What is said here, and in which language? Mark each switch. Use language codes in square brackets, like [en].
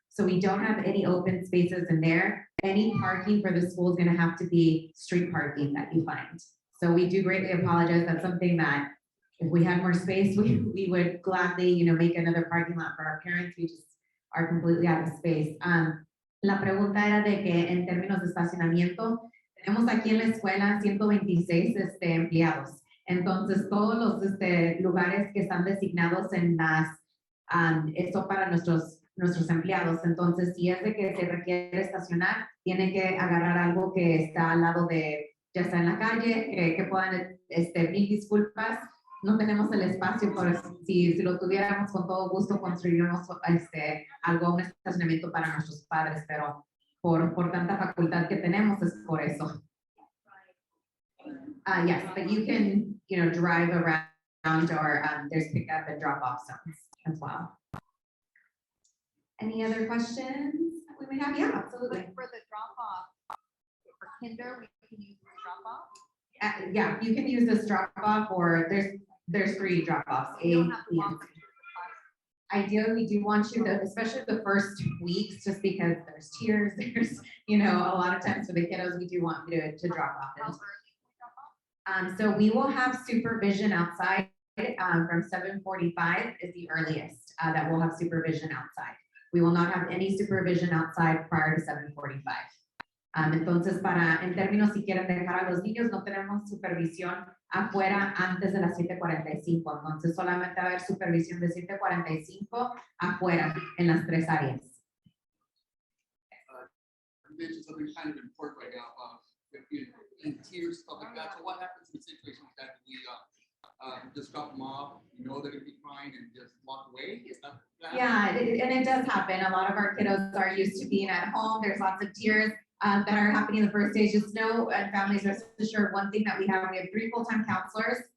[en] So we don't have any open spaces in there. Any parking for the school is going to have to be street parking that you find. So we do greatly apologize. That's something that if we had more space, we would gladly, make another parking lot for our parents. We just are completely out of space. [es] La pregunta era de que en términos de estacionamiento, tenemos aquí en la escuela 126 empleados. Entonces, todos los lugares que están designados en las, esto para nuestros empleados. Entonces, si es de que se requiere estacionar, tienen que agarrar algo que está al lado de, ya sea en la calle, que puedan, mil disculpas. No tenemos el espacio, por si lo tuviéramos, con todo gusto construiríamos un estacionamiento para nuestros padres, pero por tanta facultad que tenemos es por eso. [en] Yes, but you can, drive around, or there's pickup and drop off zones as well. Any other questions that we may have? Yeah, absolutely. Like for the drop off, for kinder, we can use the drop off. Yeah, you can use this drop off, or there's 3 drop offs. You don't have to walk to the class. Ideally, we do want you to, especially the first weeks, just because there's tears, there's, a lot of times for the kiddos, we do want you to drop off. How early can we drop off? So we will have supervision outside from 7:45 is the earliest that we'll have supervision outside. We will not have any supervision outside prior to 7:45. [es] Entonces, en términos, si quieren dejar a los niños, no tenemos supervisión afuera antes de las 7:45. Entonces, solamente va a haber supervisión de 7:45 afuera en las 3 áreas. [en] You mentioned something kind of important right now, in tears, stuff like that. So what happens in situations like that? Do we just drop them off, they're going to be crying and just walk away? Is that Yeah, and it does happen. A lot of our kiddos are used to being at home. There's lots of tears that are happening in the first stage. Just know, and families rest assured, one thing that we have 3 full-time counselors